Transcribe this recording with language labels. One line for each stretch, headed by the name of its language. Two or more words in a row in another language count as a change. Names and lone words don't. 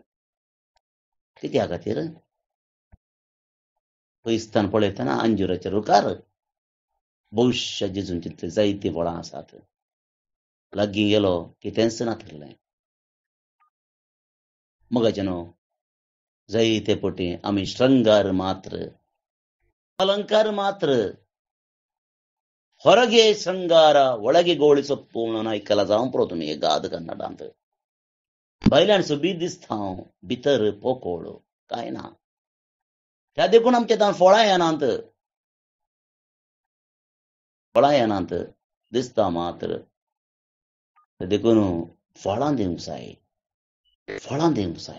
Konkani: कित्या खातीर पयस्तान पळयतना अंजुराच्या रुखार भविष्य जेजून तितले जायती फळां आसात. लागीं गेलो की तेंच नातरलें. मोगाच्यानो जायते पटी आमी श्रृंगार मात्र,
Kannada: ಅಲಂಕಾರ ಮಾತ್ರ, ಹೊರಗೆ ಶೃಂಗಾರ ಒಳಗೆ ಗೋಳಿ ಸೊಪ್ಪು
Konkani: म्हणून ऐकायला जावं पडो तुमी गाद कन्नडांत. भायल्यान सोबीत दिसता भितर पोकोळ काय ना. त्या देखून आमचे तान फळां येनात. फळां येनात दिसता मात्र. त्या देखून फळां दिवंक जाय, फळां दिवंक जाय.